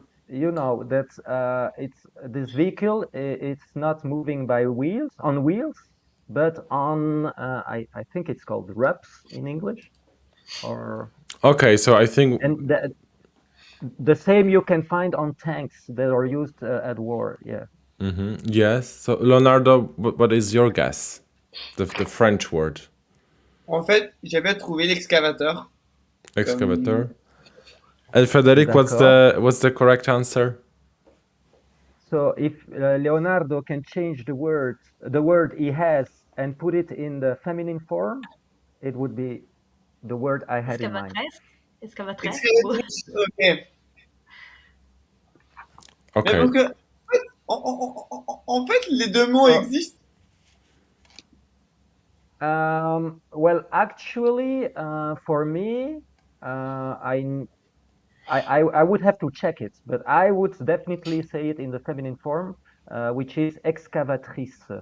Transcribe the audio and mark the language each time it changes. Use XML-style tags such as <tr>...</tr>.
<en>You know that it's this vehicle. It's not moving by on wheels, but on I think it's called RUPS in English, or Okay, so I think and the same you can find on tanks that are used at war. Yeah. yes. So Leonardo, what is your guess? The French word.</en> <fr>En fait, j'avais trouvé l'excavateur.</fr> <en>Excavator. And Frederic, what's the correct answer? So if Leonardo can change the word he has and put it in the feminine form, it would be the word I had in mind.</en> <fr>Excavatrice.</fr> <en>Ok. Okay.</en> <fr>Mais donc, en fait, les deux mots existent.</fr> <en>Well, actually, for me, I would have to check it, but I would definitely say it in the feminine form, which is excavatrice.</en>